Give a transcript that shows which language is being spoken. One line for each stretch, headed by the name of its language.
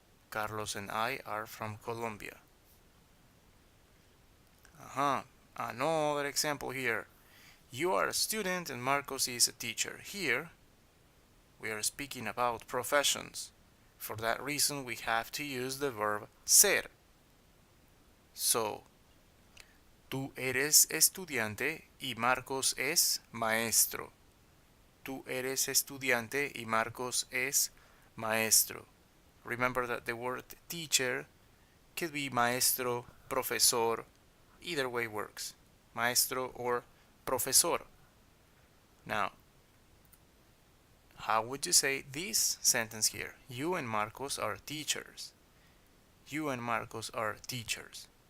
English: Carlos and I are from Colombia. Another example here. You are a student and Marcos is a teacher. Here, we are speaking about professions. For that reason, we have to use the verb ser.
Spanish: So, tú eres estudiante y Marcos es maestro. Tú eres estudiante y Marcos es maestro.
English: Remember that the word teacher could be maestro, profesor, either way works. Maestro or profesor. Now, how would you say this sentence here? You and Marcos are teachers. You and Marcos are teachers.